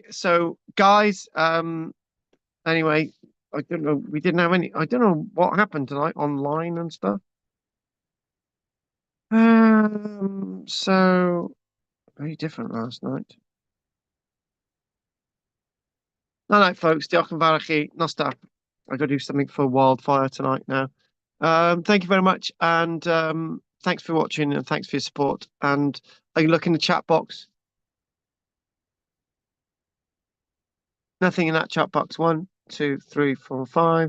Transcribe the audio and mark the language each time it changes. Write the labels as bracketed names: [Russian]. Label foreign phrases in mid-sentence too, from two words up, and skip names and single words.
[English] So, guys, anyway, I don't know. We didn't have any. I don't know what happened tonight online and stuff. So very different last night. Night, folks. [Welsh] Diolch yn fawr i chi. [English] No stop. I got to do something for wildfire tonight now. Thank you very much, and thanks for watching, and thanks for your support. And I can look in the chat box. Nothing in that chat box. 1, 2, 3, 4, 5.